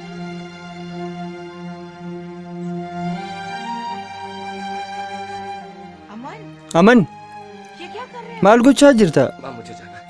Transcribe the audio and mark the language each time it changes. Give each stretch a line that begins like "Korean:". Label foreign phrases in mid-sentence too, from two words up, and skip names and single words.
Hindi: अमन
Oromo: aman
Hindi: ये क्या कर रहे
Oromo: maal gochaa jirta
Hindi: माँ मुझे जाना है